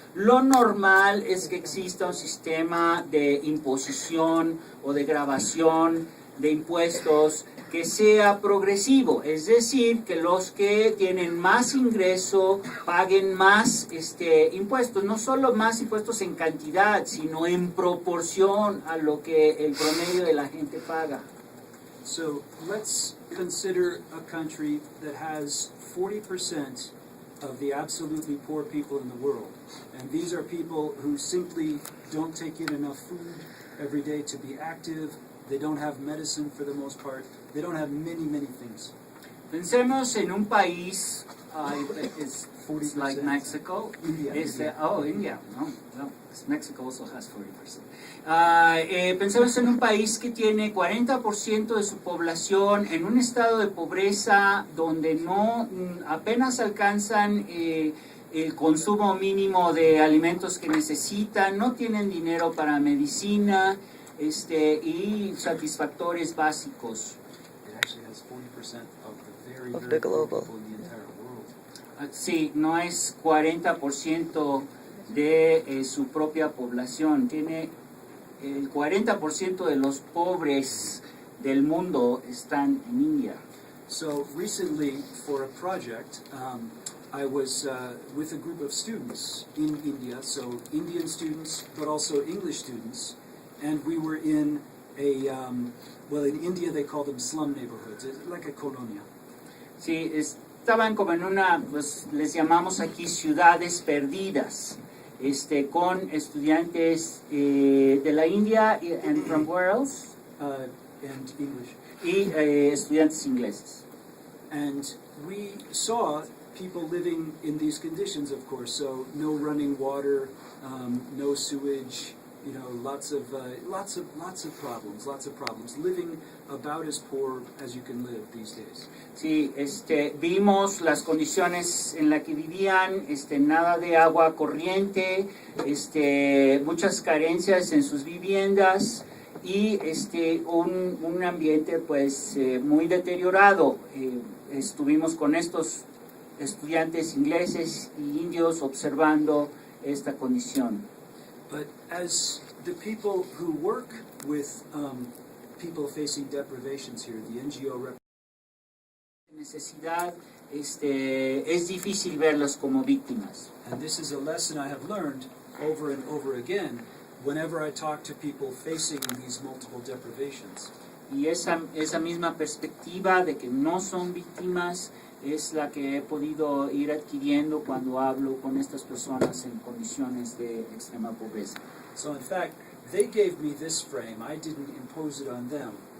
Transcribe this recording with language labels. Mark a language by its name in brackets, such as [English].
[Spanish] Lo normal es que exista un sistema de imposición o de grabación de impuestos que sea progresivo, es decir, que los que tienen más ingreso paguen más impuestos, no solo más impuestos en cantidad, sino en proporción a lo que el promedio de la gente paga. [English] So let's consider a country that has 40% of the absolutely poor people in the world. And these are people who simply don't take in enough food every day to be active. They don't have medicine for the most part. They don't have many, many things. [Spanish] Pensemos en un país, [English] it's 40%. like Mexico. India. India. No, Mexico also has 40%. [Spanish] Pensemos en un país que tiene 40% de su población en un estado de pobreza donde apenas alcanzan el consumo mínimo de alimentos que necesitan, no tienen dinero para medicina y satisfactores básicos. [English] It actually has 40% of the very, Of very poor global. people in the entire world. [Spanish] Sí, no es 40% de su propia población, tiene el 40% de los pobres del mundo están en India. [English] So recently, for a project, I was with a group of students in India, so Indian students, but also English students, and we were in in India they call them slum neighborhoods, it's like a colonia. [Spanish] Sí, estaban como en pues les llamamos aquí ciudades perdidas, con estudiantes de la India, [English] and from where else? And English. [Spanish] Y estudiantes ingleses. [English] And we saw people living in these conditions, of course, so no running water, no sewage, lots of problems, living about as poor as you can live these days. [Spanish] Sí, vimos las condiciones en las que vivían, nada de agua corriente, muchas carencias en sus viviendas y un ambiente pues muy deteriorado. Estuvimos con estos estudiantes ingleses y indios observando esta condición. [English] But as the people who work with people facing deprivations here, the NGO [Spanish] Necesidad, es difícil verlos como víctimas. [English] and this is a lesson I have learned over and over again whenever I talk to people facing these multiple deprivations. [Spanish] Y esa misma perspectiva de que no son víctimas es la que he podido ir adquiriendo cuando hablo con estas personas en condiciones de extrema pobreza. [English] So in fact, they gave me this frame. I didn't impose it on them.